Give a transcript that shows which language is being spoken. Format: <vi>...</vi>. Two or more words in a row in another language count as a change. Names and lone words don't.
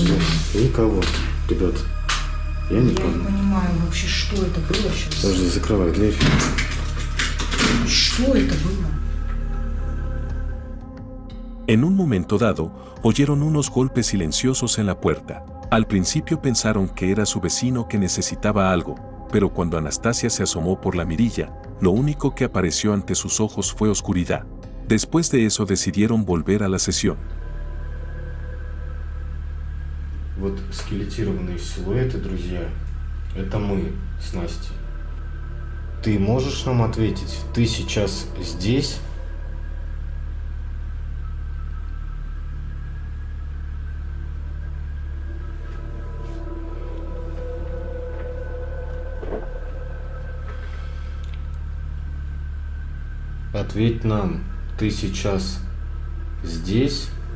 <ru>понимаю. никого, ребят. Я не Я не понял. понимаю вообще, что это было сейчас. Подожди, закрывай дверь. Что это было?</ru> <es>En un momento dado, oyeron unos golpes silenciosos en la puerta. Al principio pensaron que era su vecino que necesitaba algo, pero cuando Anastasia se asomó por la mirilla, lo único que apareció ante sus ojos fue oscuridad. Después de eso decidieron volver a la sesión.</es> <ru>Вот скелетированные силуэты, друзья, это мы с Настей. Ты можешь нам ответить, ты сейчас здесь? Ответь нам, ты сейчас здесь?</ru>